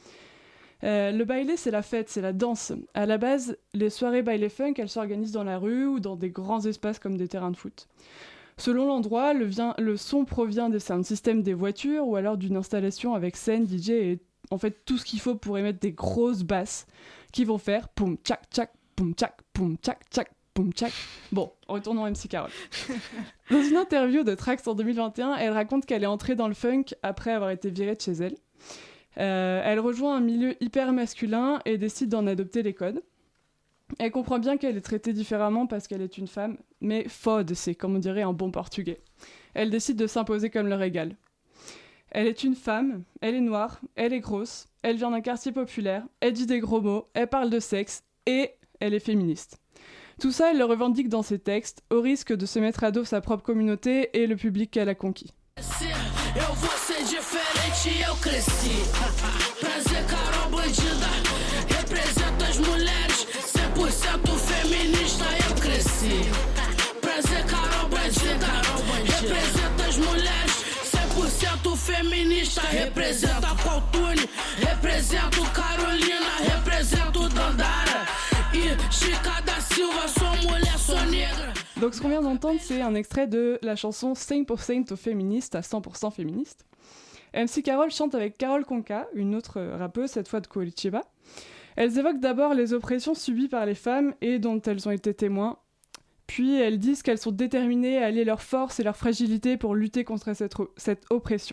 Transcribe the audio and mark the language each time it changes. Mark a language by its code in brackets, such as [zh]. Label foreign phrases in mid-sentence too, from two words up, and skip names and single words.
[fr] Le baile, c'est la fête, c'est la danse. À la base, les soirées [pt] baile funk, [fr] elles s'organisent dans la rue ou dans des grands espaces comme des terrains de foot. Selon l'endroit, le son provient des [en] sound systems [fr] des voitures ou alors d'une installation avec scène, DJ et en fait tout ce qu'il faut pour émettre des grosses basses qui vont faire poum tchak tchak, poum tchak, poum tchak tchak, poum tchak. Bon, retournons à MC Carol. Dans une interview de Trax en 2021, elle raconte qu'elle est entrée dans le funk après avoir été virée de chez elle. Elle rejoint un milieu hyper masculin et décide d'en adopter les codes. Elle comprend bien qu'elle est traitée différemment parce qu'elle est une femme, mais fode, c'est comme on dirait en bon portugais. Elle décide de s'imposer comme leur égale. Elle est une femme, elle est noire, elle est grosse, elle vient d'un quartier populaire, elle dit des gros mots, elle parle de sexe et elle est féministe. Tout ça, elle le revendique dans ses textes, au risque de se mettre à dos sa propre communauté et le public qu'elle a conquis. [pt] Eu vou ser diferente, eu cresci. Prazer, Carol Bandida. Represento as mulheres, 100% feminista, eu cresci. Prazer, Carol Bandida. Represento as mulheres, feminista. Representa Pautune, represento Carolina, represento Dandara. E Chica da Silva, sou mulher, sou negra. [fr] Donc ce qu'on vient d'entendre, c'est un extrait de la chanson 100% féministe, à 100% féministe. MC Carol chante avec Carol Conca, une autre rappeuse, cette fois de Curitiba. Elles évoquent d'abord les oppressions subies par les femmes et dont elles ont été témoins. Puis elles disent qu'elles sont déterminées à allier leur force et leur fragilité pour lutter contre cette oppression.